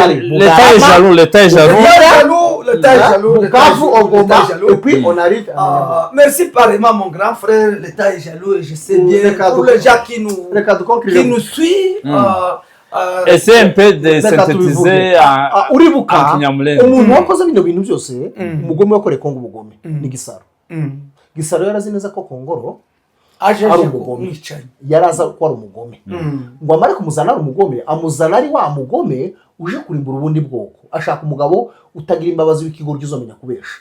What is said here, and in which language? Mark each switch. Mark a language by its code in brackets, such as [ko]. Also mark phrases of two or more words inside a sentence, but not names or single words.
[fr] l'État est jaloux, l'État est jaloux. Et puis on arrive à... Merci pareillement mon grand frère, l'État est jaloux et je sais bien pour les gens qui nous suivent. Essaye un peu de synthétiser en Kinyamulenge. [rw] Umuntu wakoze bino bintu byose umugome wakoreye Kongo ubugome ni Gisaro. Gisaro yarazi neza ko Kongoro ari umugome, yaraza ko ari umugome, ngo amare kumuzana ari umugome, amuzana ari wa mugome uje kurimbura ubundi bwoko, ashaka umugabo utagira imbabazi w'ikigoryi uzomenya kubesha